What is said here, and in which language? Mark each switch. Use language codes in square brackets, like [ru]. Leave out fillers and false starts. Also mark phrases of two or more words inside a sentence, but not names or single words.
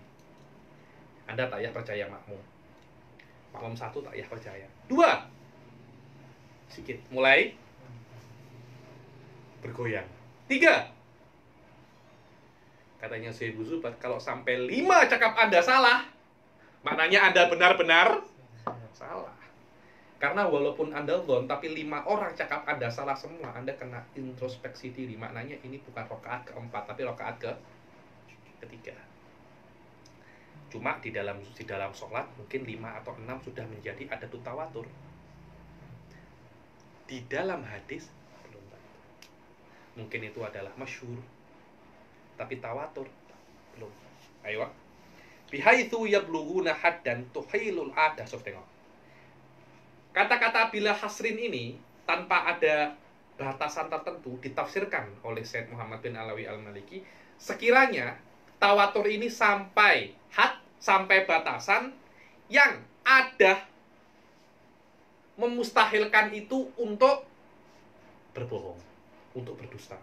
[ms] Anda tak payah percaya makmum. Makmum 1 tak payah percaya. 2. Sikit. Mulai bergoyang. 3. Katanya Syekh Zubat, kalau sampai 5 cakap Anda salah, maknanya Anda benar-benar salah. Karena walaupun Anda dhon, tapi 5 orang cakap Anda salah semua, Anda kena introspeksi diri. Maknanya ini bukan rakaat ke-4, tapi rakaat ke-3. Cuma di dalam sholat mungkin 5 atau 6 sudah menjadi ada tawatur. Di dalam hadis belum tentu. Mungkin itu adalah masyhur, tapi tawatur belum. Ayo. [ar] بحيث يبلغون حدا تحيل العادة. [ms] Tengok. Kata-kata [ar] بلا حصر [ms] ini tanpa ada batasan tertentu ditafsirkan oleh Syekh Muhammad bin Alawi Al-Maliki. Sekiranya tawatur ini sampai had, sampai batasan yang ada memustahilkan itu untuk berbohong, untuk berdusta.